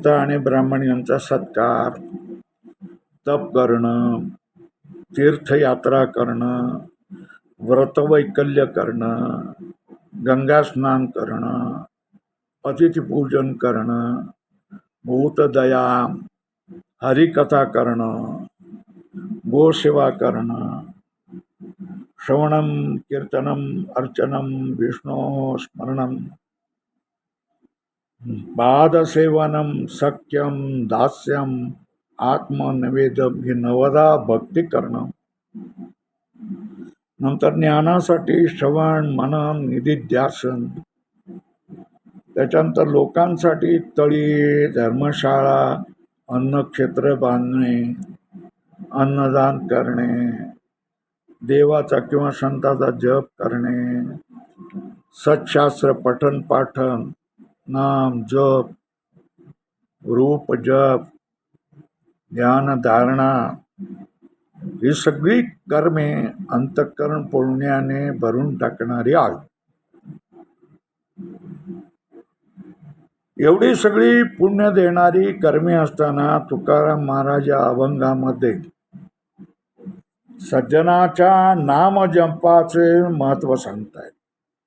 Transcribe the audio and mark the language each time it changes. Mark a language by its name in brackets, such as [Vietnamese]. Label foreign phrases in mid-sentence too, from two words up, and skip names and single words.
[Marathi] आणि ब्राह्मण यांचा सत्कार, तप करणं, तीर्थयात्रा करणं, व्रतवैकल्य करणं, गंगा स्नान करणं, अतिथीपूजन करणं, भूतदया, हरिकथा करणं, गोसेवा करणं, [Sanskrit] श्रवणम कीर्तनम अर्चनम विष्णू स्मरणम, पादसेवनम सख्यम दास्यम आत्मनिवेदम [Marathi] ही नवदा भक्ती करणं. नंतर ज्ञानासाठी श्रवण मनन निधिध्यासन, त्याच्यानंतर लोकांसाठी तळी, धर्मशाळा, अन्नक्षेत्र बांधणे, अन्नदान करणे, देवाचा किंवा संताचा जप करणे, सत्शास्त्र पठन पाठन, नाम जप, रूप जप, ध्यान धारणा ही सगळी कर्मे अंतःकरण पुण्याने भरून टाकणारी आहेत. एवढी सगळी पुण्य देणारी कर्मे असताना तुकाराम महाराज या अभंगामध्ये सज्जनाच्या नाम जपाचे महत्व सांगतायत.